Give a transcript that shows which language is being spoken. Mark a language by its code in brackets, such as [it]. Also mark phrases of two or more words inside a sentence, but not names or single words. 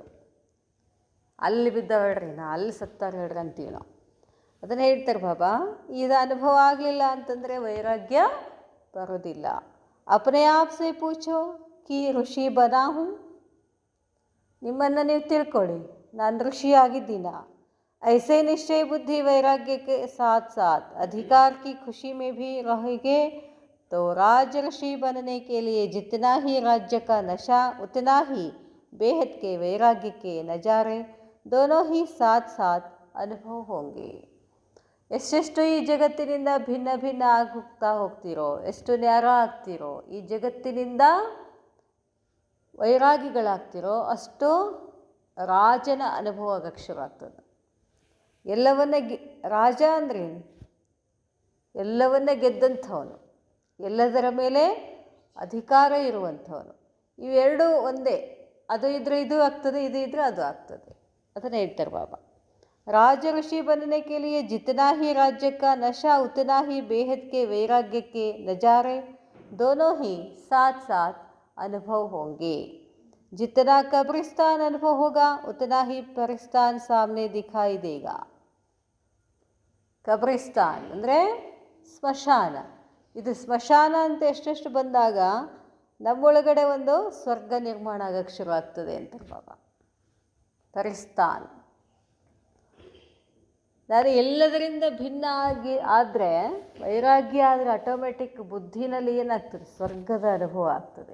[kn] ಅಲ್ಲಿ ಬಿದ್ದಾವ ಹೇಳ್ರಿ, ಅಲ್ಲಿ ಸತ್ತಾರ ಹೇಳ್ರಿ ಅಂತೀವಿ ನಾವು. ಅದನ್ನು ಹೇಳ್ತಾರೆ ಬಾಬಾ, ಇದು ಅನುಭವ ಆಗಲಿಲ್ಲ ಅಂತಂದರೆ ವೈರಾಗ್ಯ ಬರೋದಿಲ್ಲ. [hi] अपने आप से पूछो कि ऋषि बना हूँ. [kn] ನಿಮ್ಮನ್ನು ನೀವು ತಿಳ್ಕೊಳ್ಳಿ, ನಾನು ಋಷಿ ಆಗಿದ್ದೀನ. [hi] ऐसे निश्चय बुद्धि वैराग्य के साथ साथ अधिकार की खुशी में भी रहेंगे तो राजऋषि बनने के लिए जितना ही राज्य का नशा उतना ही बेहद के वैराग्य के नज़ारे दोनों ही साथ साथ अनुभव होंगे. [kn] ಎಷ್ಟೆಷ್ಟು ಈ ಜಗತ್ತಿನಿಂದ ಭಿನ್ನ ಭಿನ್ನ ಆಗಿ ಹೋಗ್ತಿರೋ, ಎಷ್ಟು ನ್ಯಾರ ಆಗ್ತಿರೋ, ಈ ಜಗತ್ತಿನಿಂದ ವೈರಾಗಿಗಳಾಗ್ತಿರೋ ಅಷ್ಟು ರಾಜನ ಅನುಭವ ಆಗಕ್ಕೆ ಶುರು ಆಗ್ತದೆ. ಎಲ್ಲವನ್ನ ರಾಜ ಅಂದರೆ ಎಲ್ಲವನ್ನ ಗೆದ್ದಂಥವನು, ಎಲ್ಲದರ ಮೇಲೆ ಅಧಿಕಾರ ಇರುವಂಥವನು. ಇವೆರಡೂ ಒಂದೇ. ಅದು ಇದ್ರೆ ಇದು ಆಗ್ತದೆ, ಇದು ಇದ್ರೆ ಅದು ಆಗ್ತದೆ. ಅದನ್ನು ಹೇಳ್ತಾರೆ ಬಾಬಾ. [hi] राज ऋषि बनने के लिए जितना ही राज्य का नशा उतना ही बेहद के वैराग्य के नज़ारे दोनों ही साथ साथ अनुभव होंगे. जितना कब्रिस्तान अनुभव होगा उतना ही परिस्तान सामने दिखाई देगा. [kn] ಕಬ್ರಿಸ್ತಾನ್ ಅಂದರೆ ಸ್ಮಶಾನ. ಇದು ಸ್ಮಶಾನ ಅಂತ ಎಷ್ಟೆಷ್ಟು ಬಂದಾಗ ನಮ್ಮೊಳಗಡೆ ಒಂದು ಸ್ವರ್ಗ ನಿರ್ಮಾಣ ಆಗಕ್ಕೆ ಶುರು ಆಗ್ತದೆ ಅಂತ ಬಾಬಾ. ಪರಿಸ್ತಾನ್ ನಾನು ಎಲ್ಲದರಿಂದ ಭಿನ್ನ ಆದರೆ ವೈರಾಗ್ಯ ಆದರೆ ಆಟೋಮೆಟಿಕ್ ಬುದ್ಧಿನಲ್ಲಿ ಏನಾಗ್ತದೆ, ಸ್ವರ್ಗದ ಅನುಭವ ಆಗ್ತದೆ.